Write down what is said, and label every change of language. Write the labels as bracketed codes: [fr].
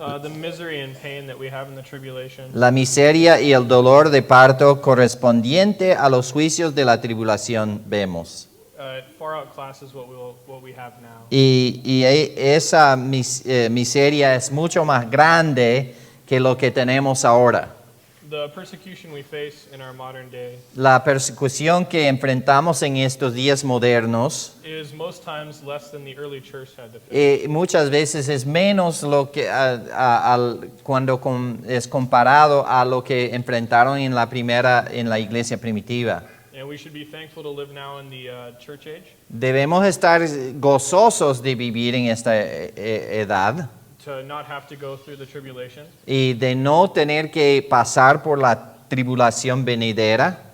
[en] the misery and pain that we have in the tribulation, [es] la miseria y el dolor de parto correspondiente a los juicios de la tribulación vemos. [en] it far outclasses what we have now. [es] Y esa miseria es mucho más grande que lo que tenemos ahora. [en] The persecution we face in our modern day [es] La persecución que enfrentamos en estos días modernos [en] is most times less than the early church had to face. [es] muchas veces es menos lo que cuando es comparado a lo que enfrentaron en la iglesia primitiva. [en] And we should be thankful to live now in the church age, [es] Debemos estar gozosos de vivir en esta edad [en] to not have to go through the tribulation, [es] y de no tener que pasar por la tribulación venidera